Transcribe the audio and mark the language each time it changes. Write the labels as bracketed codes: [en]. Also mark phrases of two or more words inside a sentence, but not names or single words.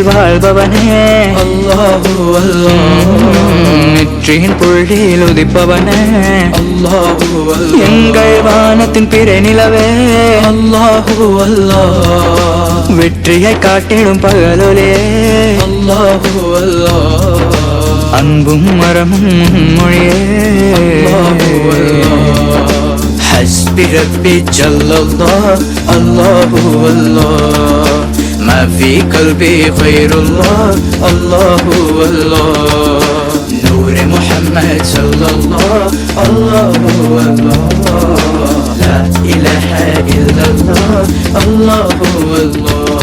[ta] வாழ்பவனே [ar] الله الله, [ta] நெற்றியின் புள்ளியில் உதிப்பவனே [ar] الله الله, [ta] எங்கள் வானத்தின் பிறை நிலவே [ar] الله الله, [ta] வெற்றியை காட்டிடும் பகலொலே [ar] الله الله, [ta] அன்பும் மரமும் மொழியே [ar] الله الله. حسبي ربي جل الله الله الله، ما في قلبي خير الله الله الله، نور محمد صلى الله الله الله، لا إله إلا الله الله الله.